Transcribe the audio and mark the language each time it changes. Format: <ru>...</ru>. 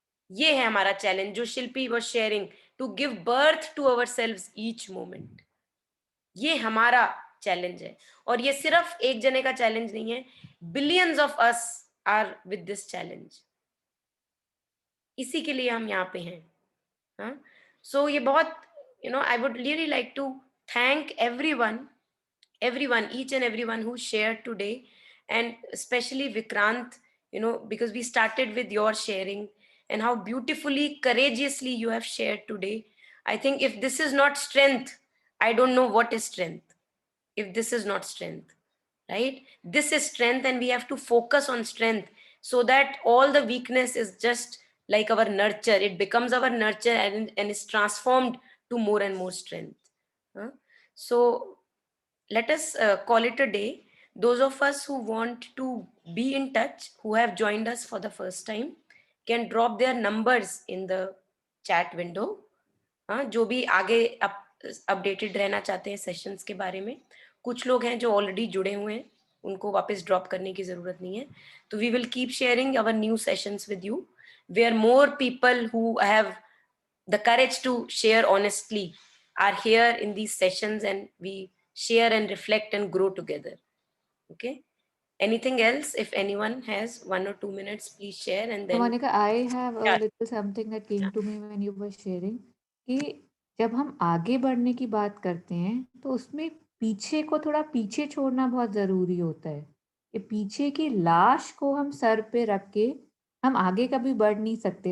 <hi>ये है हमारा चैलेंज जो</hi> <en>Shilpi was sharing, to give birth to ourselves each moment.</en> <hi>ये हमारा चैलेंज है, और ये सिर्फ एक जने का चैलेंज नहीं है.</hi> <en>Billions of us are with this challenge.</en> <hi>इसी के लिए हम यहाँ पे हैं. हाँ, सो ये बहुत,</hi> <en>I would really like to thank everyone, each and everyone who shared today, and especially Vikrant, because we started with your sharing and how beautifully, courageously you have shared today. I think if this is not strength, I don't know what is strength. If this is not strength, right? This is strength, and we have to focus on strength so that all the weakness is just like our nurture. It becomes our nurture and is transformed to more and more strength. So let us call it a day. Those of us who want to be in touch, who have joined us for the first time, can drop their numbers in the chat window.</en> <hi>जो भी आगे updated रहना चाहते हैं sessions के बारे में. कुछ लोग हैं जो ऑलरेडी जुड़े हुए हैं, उनको वापस ड्रॉप करने की जरूरत नहीं है.</hi> <en>तो we will keep sharing our new sessions with you, where more people who have the courage to share honestly are here in these sessions, and we share and reflect and grow together. Okay, anything else? If anyone has 1 or 2 minutes, please share. And then Monica, I have a Yeah. little something that came to me when you were sharing</en> <hi>कि जब हम आगे बढ़ने की बात करते हैं तो उसमें पीछे को थोड़ा पीछे छोड़ना बहुत ज़रूरी होता है. कि पीछे की लाश को हम सर पे रख के हम आगे कभी बढ़ नहीं सकते.</hi>